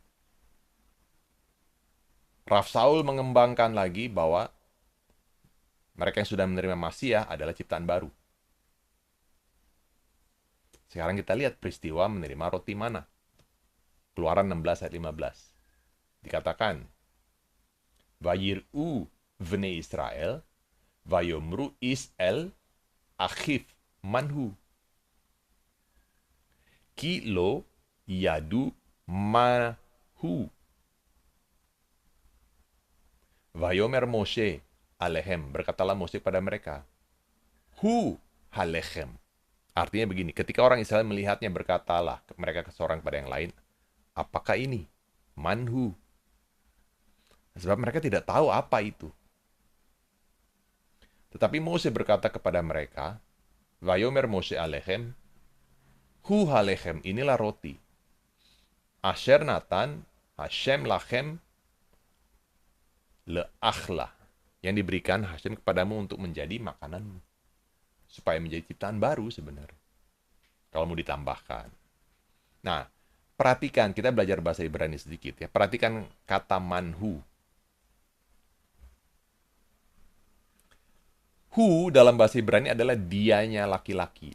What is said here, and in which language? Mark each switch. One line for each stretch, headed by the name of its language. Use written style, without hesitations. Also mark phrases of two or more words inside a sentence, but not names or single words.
Indonesian: Rav Saul mengembangkan lagi bahwa mereka yang sudah menerima Masiah adalah ciptaan baru. Sekarang kita lihat peristiwa menerima roti mana. Keluaran 16 ayat 15. Dikatakan,
Hebrew: ויראו בני ישראל, ויאמרו איש אל אחיו מן הוא. כי לא ידעו מה הוא. ויאמר משה אליהם.
Indonesian: Berkatalah Moshe pada mereka,
Hebrew: הוא הלחם.
Indonesian: Artinya begini, ketika orang Israel melihatnya, berkatalah mereka seorang kepada yang lain, apakah ini?
Hebrew: מן הוא.
Indonesian: Sebab mereka tidak tahu apa itu. Tetapi Mose berkata kepada mereka,
Hebrew: ויאמר משה אליכם, הוא הלחם,
Indonesian: inilah roti.
Hebrew: אשר נתן, השם לכם, לאכלה,
Indonesian: yang diberikan Hashem kepadamu untuk menjadi makananmu. Supaya menjadi ciptaan baru sebenarnya. Kalau mau ditambahkan. Nah, perhatikan, kita belajar bahasa Ibrani sedikit ya. Perhatikan kata manhu. Hu dalam bahasa Ibrani adalah dianya laki-laki.